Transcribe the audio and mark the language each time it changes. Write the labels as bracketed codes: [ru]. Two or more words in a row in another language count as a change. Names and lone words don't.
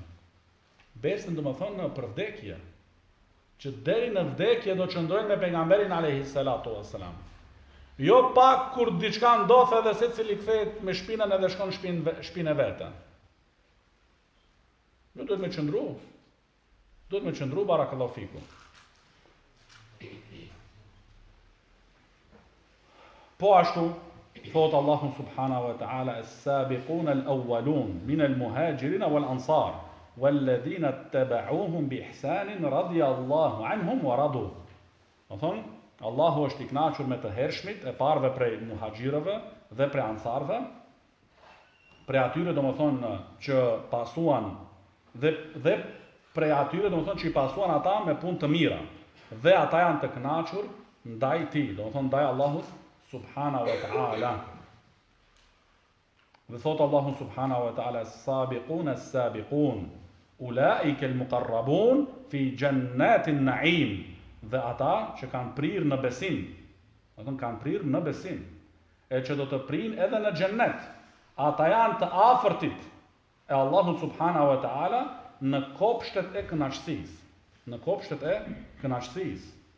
[sq] Besën domethënë për vdekje, që deri në vdekje do qëndrojnë me pejgamberin [ar] عليه الصلاة والسلام. [sq] Jo pak kur diçka ndodh edhe secili kthehet me shpinën edhe shkon në shpinën e vet. Jo, duhet me qëndru. Duhet me qëndru [ar] بارك الله فيكم. [sq] Po ashtu thot [ar] الله سبحانه وتعالى السابقون الأولون من المهاجرين والأنصار والذين اتبعوهم بإحسان رضي الله عنهم ورضوا. [sq] Domthon Allahu është i kënaqur me të hershmit e parëve prej muhaxhirëve dhe prej ansarëve, prej atyre domethën që pasuan dhe prej atyre domethën që i pasuan ata me punë të mira, dhe ata janë të kënaqur ndaj tij, domethën ndaj Allahut [ar] subhanahu wa ta'ala. [sq] Dhe thot [ar] الله سبحانه وتعالى السابقون السابقون أولئك المقربون في جنات النعيم. [sq] Dhe ata që kanë prirë në besim, kanë prirë në besim, e që do të prinë edhe në xhennet, ata janë të afërtit e Allahut [ar] سبحانه وتعالى [sq] në kopshtet e kënaqësisë, në kopshtet e kënaqësisë.